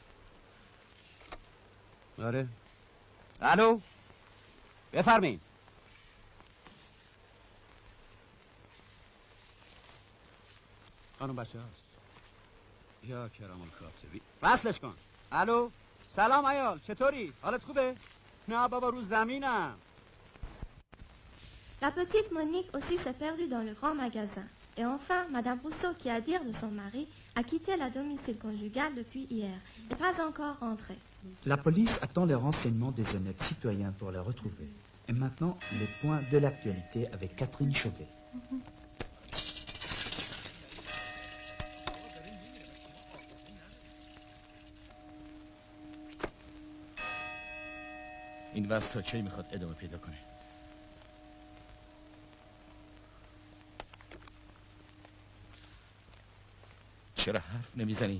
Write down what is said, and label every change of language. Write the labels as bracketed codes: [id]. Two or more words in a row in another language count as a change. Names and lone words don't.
[fa] آره. الو بفرمین. خانم بچه هست. [ar] یا کرام الکاتبی. [fa] وصلش کن. الو سلام عیال چطوری؟ حالت خوبه؟ نه بابا رو زمینم. [fr] La petite Monique aussi s'est perdue dans le grand magasin. Et enfin, Madame Rousseau, qui à dire de son mari, a quitté la domicile conjugal depuis hier, n'est pas encore rentrée. La police attend les renseignements des honnêtes citoyens pour la retrouver. Et maintenant, les points de l'actualité avec Catherine Chauvet. [fa] این وضع تا کی میخواد ادامه پیدا کنه؟ چرا حرف نمیزنین؟